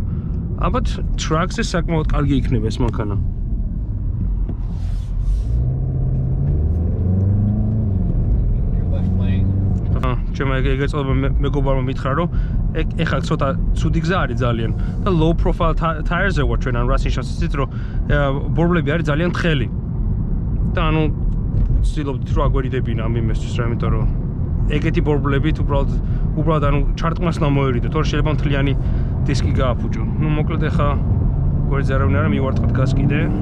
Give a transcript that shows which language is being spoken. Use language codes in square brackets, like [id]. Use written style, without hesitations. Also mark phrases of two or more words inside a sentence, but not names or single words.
[ka] ალბათ ტრაქზე საკმაოდ კარგი იქნება ეს მანქანა. ჩემ ეგეწოდება მეგობარმა მითხრა, რომ ეხლა ცოტა ცუდი გზა არის ძალიან და [en] low profile tires- [ka] ზე ვარ ჩვენ, ანუ რას ნიშნავს იცით, რომ ბორბლები არის ძალიან თხელი. და ანუ ვცდილობთ რომ აგვერიდებინა ამ იმისთვის, რა, იმიტომ რომ ეგეთი ბორბლებით უბრალოდ ანუ ჩარტყმას უნდა მოერიდოთ, თორე შეიძლება მთლიანი დისკი გააფუჭო. ნუ მოკლედ ეხლა გვერდზე არავინ არა, მივარტყათ გას კიდე.